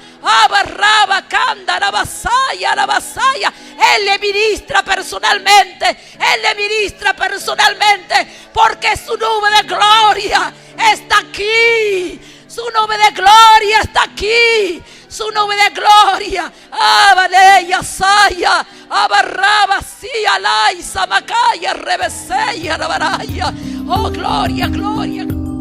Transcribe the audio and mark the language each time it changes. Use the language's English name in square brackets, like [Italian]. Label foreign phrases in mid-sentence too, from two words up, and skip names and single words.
[Spanish] Abarrabacanda, Rabasaya, Rabasaya. Él le ministra personalmente. Él le ministra personalmente. Porque su nube de gloria está aquí. Su nube de gloria está aquí. Su nube de gloria. Abaleya, Saya. Abarraba, Sia, Lai, Samacaya, Rebeseya, Rabaraya. Oh, gloria, gloria.